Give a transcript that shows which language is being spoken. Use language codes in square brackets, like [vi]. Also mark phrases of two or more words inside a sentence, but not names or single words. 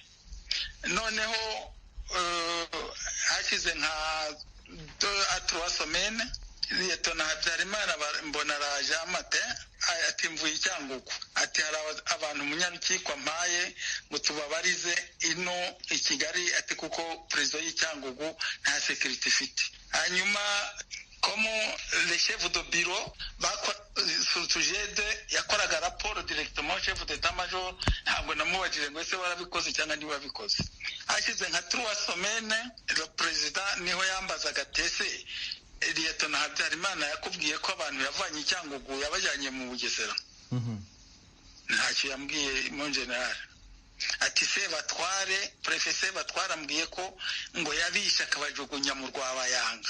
[rw] Noneho hashize nka 3 semaines Liyetona Habyarimana mbona araje amate ati mvuye icyangugu ati hari abantu munyarukiko mpaye ngo tubabarize ino i Kigali ati kuko president y'icyangugu nta security ifite. Hanyuma como [fr] le chef de bureau [rw] Jede yakoraga raporo [fr] directement chef d'état major [rw] ntabwo namubajije ngo ese warabikoze cyangwa ndi wabikoze. Hashize nka 3 semaines [fr] le president [rw] niho yambazaga tese Liyetona Habyarimana yakubwiye ko abantu yavanye icyangugu yabajyanye mu Bugesera. Ntacyo yambwiye mu general. Ati Sebatware prefet Sebatware ambwiye ko ngo yabisha akabajugunya mu Rwabayanga.